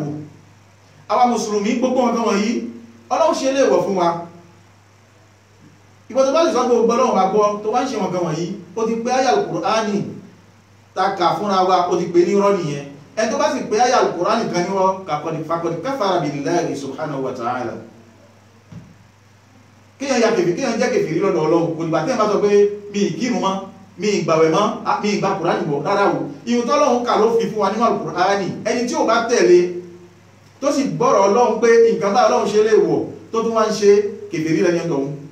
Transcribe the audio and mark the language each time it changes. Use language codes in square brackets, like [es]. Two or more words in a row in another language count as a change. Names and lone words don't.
[yo] Àwa mùsùlùmí gbogbo nǹkan wọ̀nyí Ọlọ́run ṣe léèwọ̀ fún wa. Ìgbà tó bá lè sọ pé gbogbo Ọlọ́run bá gbọ́ tó bá ń ṣe nǹkan wọ̀nyí, ó ti pé àyà Al-Qur'ani ta kà fúnra wa, ó ti pè ní irọ́ nìyẹn. Ẹni tó bá sì pé àyà Al-Qur'ani kan ní wọ́n [ar] فقد كفر بالله سبحانه وتعالى. [yo] Kíyàn ya kèfì, kíyàn jẹ́ kèfì rí lọ́dọ̀ Ọlọ́run, kò nígbà tí ẹ bá sọ pé mi ìkírun mọ́, mi ìgbàwẹ̀ mọ́, mi ìgbà Kùránì bọ̀ rárá o. Ìhun tọ́lọ́run kà ló fi fún wa nínú Al-Qur'ani. Ẹni tí ò bá tẹ̀lé tó sì gbọ́rọ̀ Ọlọ́run pé nǹkan bá Ọlọ́run ṣe lè wọ̀ tó tún wá ń ṣe kèfì rí lẹ́ni ọ̀hún.